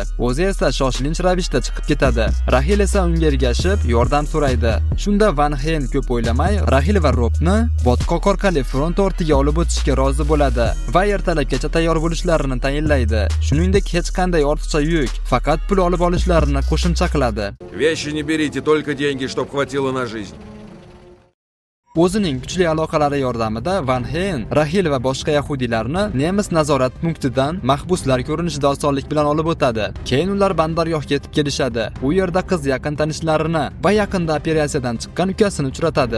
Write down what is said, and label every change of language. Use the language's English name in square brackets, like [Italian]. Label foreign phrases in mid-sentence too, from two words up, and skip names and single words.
[Uzbek] O'zi esa shoshilinch ravishda chiqib ketadi. Rahil esa unga ergashib, yordam so'raydi. Shunda Van Heyn ko'p o'ylamay Rahil va Robni botqoq orqali front ortiga olib o'tishga rozi bo'ladi va ertalabgacha tayyor bo'lishlarini tayinlaydi. Shuningdek, hech qanday ortiqcha yuk, faqat pul olib olishlarini qo'shimcha qiladi. [Russian] Вещи не берите, только деньги, чтоб хватило на жизнь. [Uzbek] O'zining kuchli aloqalari yordamida Van Heyn Rahil va boshqa yahudiylarni nemis nazorat punktidan mahbuslar ko'rinishida osonlik bilan olib o'tadi. Keyin ular bandargohga yetib kelishadi. U yerda qiz yaqin tanishlarini va yaqinda operatsiyadan chiqqan ukasini uchratadi.